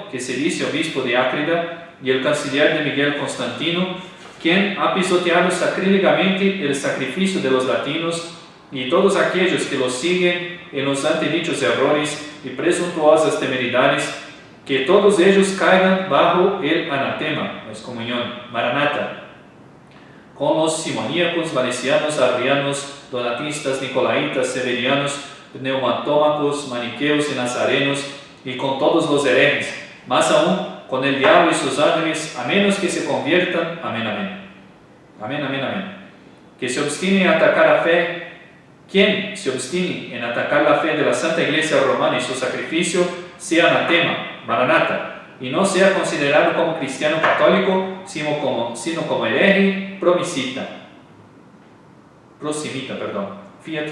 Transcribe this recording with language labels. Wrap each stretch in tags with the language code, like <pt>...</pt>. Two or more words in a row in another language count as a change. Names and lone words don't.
<es>que se dice obispo de Ácrida, y el canciller de Miguel Constantino, quien ha pisoteado sacrílegamente el sacrificio de los latinos, y todos aquellos que los siguen en los antedichos errores y presuntuosas temeridades, que todos ellos caigan bajo el anatema, la excomunión, Maranatha, con los simoníacos, valesianos, arrianos, donatistas, nicolaitas, severianos, pneumatómacos, maniqueos y nazarenos, y con todos los herejes, más aún con el diablo y sus ángeles, a menos que se conviertan. Amén, amén. Amén, amén, amén. Que se obstine en atacar la fe. Quien se obstine en atacar la fe de la Santa Iglesia Romana y su sacrificio, sea anatema, Maranatha, y no sea considerado como cristiano católico, sino como hereje, prosimita, fiat.</es>